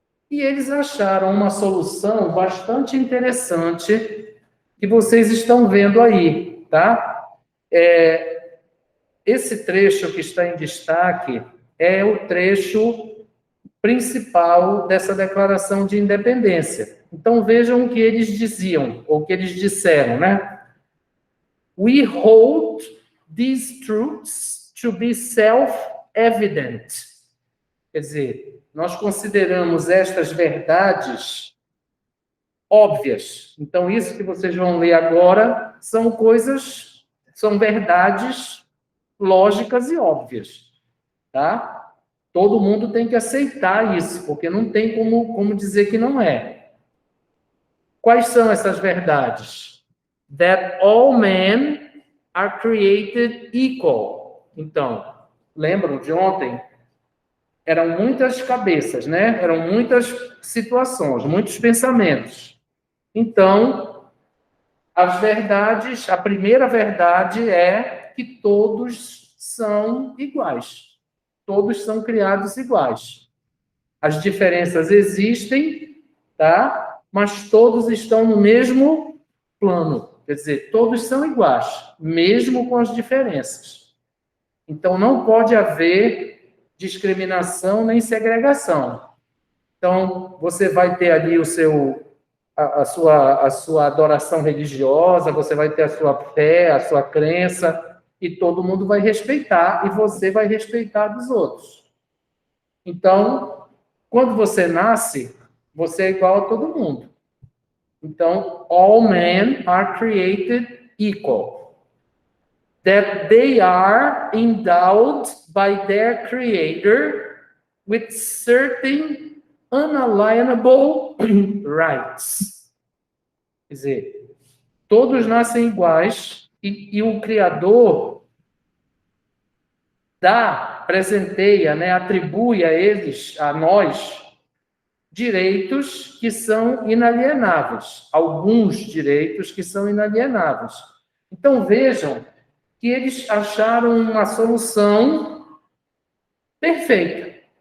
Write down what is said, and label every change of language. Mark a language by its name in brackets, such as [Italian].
[Portuguese] E eles acharam uma solução bastante interessante que vocês estão vendo aí, tá? Esse trecho que está em destaque é o trecho principal dessa declaração de independência. Então vejam o que eles diziam, ou o que eles disseram, né? [English] We hold these truths to be self-evident. [Portuguese] Quer dizer, nós consideramos estas verdades óbvias. Então, isso que vocês vão ler agora são verdades lógicas e óbvias, tá? Todo mundo tem que aceitar isso, porque não tem como dizer que não é. Quais são essas verdades? [English] That all men are created equal. [Portuguese] Então, lembram de ontem? Eram muitas cabeças, né? Eram muitas situações, muitos pensamentos. Então, a primeira verdade é que todos são iguais. Todos são criados iguais. As diferenças existem, tá? Mas todos estão no mesmo plano. Quer dizer, todos são iguais, mesmo com as diferenças. Então, não pode haver discriminação nem segregação. Então, você vai ter ali a sua adoração religiosa, você vai ter a sua fé, a sua crença, e todo mundo vai respeitar, e você vai respeitar dos outros. Então, quando você nasce, você é igual a todo mundo. [English] Então, all men are created equal. That they are endowed by their creator with certain unalienable rights. [Portuguese] Quer dizer, todos nascem iguais e o Criador presenteia, né, atribui a eles, a nós, direitos que são inalienáveis. Alguns direitos que são inalienáveis. Então, vejam que eles acharam uma solução perfeita.